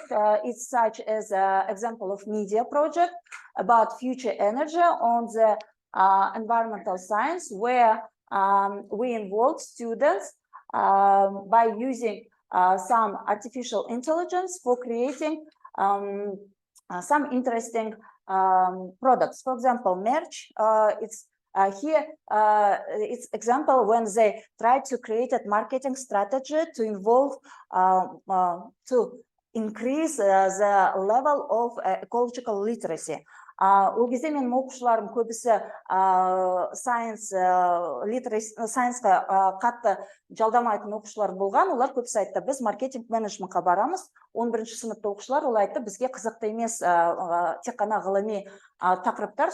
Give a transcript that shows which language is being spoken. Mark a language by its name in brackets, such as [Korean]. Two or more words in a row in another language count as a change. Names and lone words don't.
[English] It's such as example of media project about future energy on the environmental science, where we involve students by using some artificial intelligence for creating some interesting products. For example, merch. It's here. It's example when they try to create a marketing strategy to involve to increase the level of ecological literacy. [Kazakh] Ол кезде менің оқушыларым көбісі сайенсқа қатты жалдамайтын оқушылар болған. Олар көбісі айтты, біз [English] marketing management [Kazakh] барамыз. 11-ші сыныпта оқушылар ол айтты, бізге қызықты емес тек қана ғылыми тақырыптар.